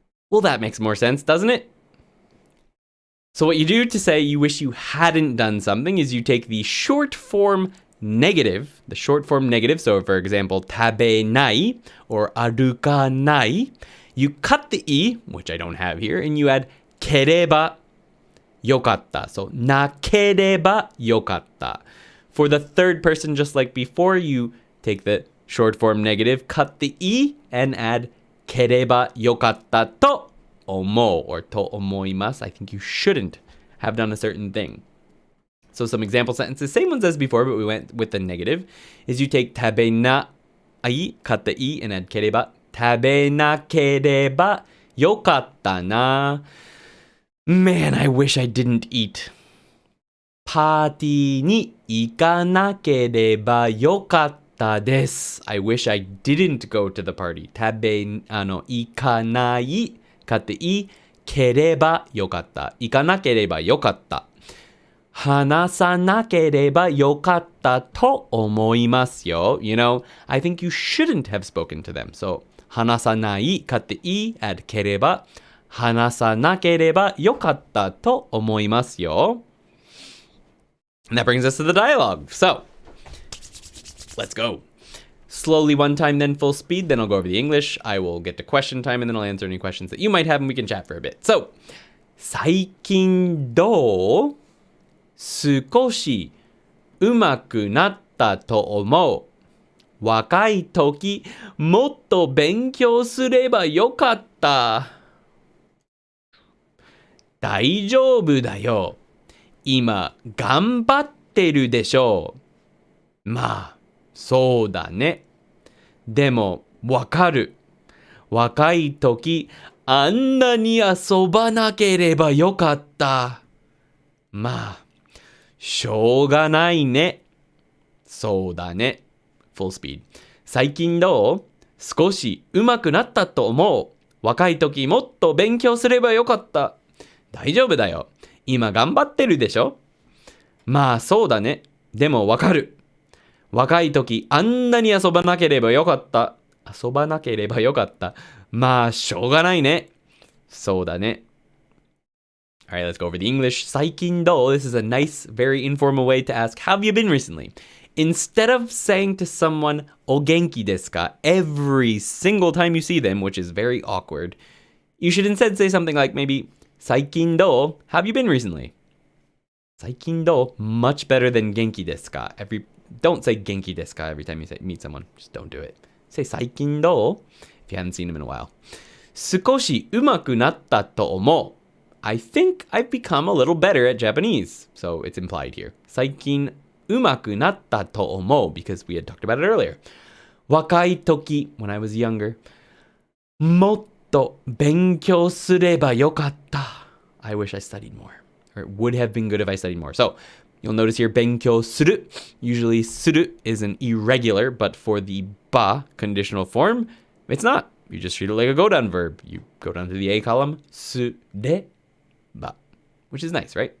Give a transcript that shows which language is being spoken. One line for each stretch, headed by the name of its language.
English: Well, that makes more sense, doesn't it? So what you do to say you wish you hadn't done something is you take the short form negative, the short form negative, so for example, 食べない or 歩かない, you cut the E, which I don't have here, and you add
Japanese: ければよかった. So なければよかった.
English: For the third person, just like before, you take the short form negative, cut the E, and add
Japanese: ければよかったと思う
English: or
Japanese: と思います.
English: I think you shouldn't have done a certain thing. So some example sentences, same ones as before, but we went with the negative, is you take
Japanese: 食べない,
English: cut the E, and add ければ.
Japanese: 食べなければよかったな.
English: Man, I wish I didn't eat.
Japanese: パーティーに行かなければよかったです.
English: I wish I didn't go to the party. 行かない, cut the E,
Japanese: ければよかった. 行かなければよかった.話さなければよかったと思いますよ.
English: You know, I think you shouldn't have spoken to them. So,
Japanese: 話さない,
English: cut the E, add ければ.
Japanese: 話さなければよかったと思いますよ.
English: And that brings us to the dialogue. So, let's go. Slowly one time, then full speed, then I'll go over the English. I will get to question time, and then I'll answer any questions that you might have, and we can chat for a bit.
Japanese: So, 最近どう? 少し上手くなったと思う。若い時もっと勉強すればよかった。大丈夫だよ。今頑張ってるでしょう。まあ、そうだね。でもわかる。若い時あんなに遊ばなければよかった。まあ、しょうがないね。そうだね。
English: Full speed.
Japanese: 最近どう? 少し上手くなったと思う。若い時もっと勉強すればよかった。大丈夫だよ。今頑張ってるでしょ?まあそうだね。でもわかる。若い時あんなに遊ばなければよかった。遊ばなければよかった。まあしょうがないね。そうだね。
English: All right, let's go over the English.
Japanese: 最近どう?
English: This is a nice, very informal way to ask, how have you been recently? Instead of saying to someone,
Japanese: o genki desu ka,
English: every single time you see them, which is very awkward, you should instead say something like maybe,
Japanese: 最近どう?
English: How have you been recently?
Japanese: 最近どう?
English: Much better than genki desu ka. Don't say
Japanese: genki desu ka
English: every time you meet someone. Just don't do it. Say
Japanese: 最近どう?
English: If you haven't seen them in a while.
Japanese: 少し上手くなったと思う.
English: I think I've become a little better at Japanese. So it's implied here.
Japanese: 最近上手くなったと思う
English: because we had talked about it earlier.
Japanese: 若い時
English: when I was younger.
Japanese: もっと勉強すればよかった.
English: I wish I studied more. Or it would have been good if I studied more. So you'll notice here 勉強する. Usually する is an irregular, but for the ba conditional form, it's not. You just treat it like a go down verb. You go down to the A column. すれば.Which is nice, right?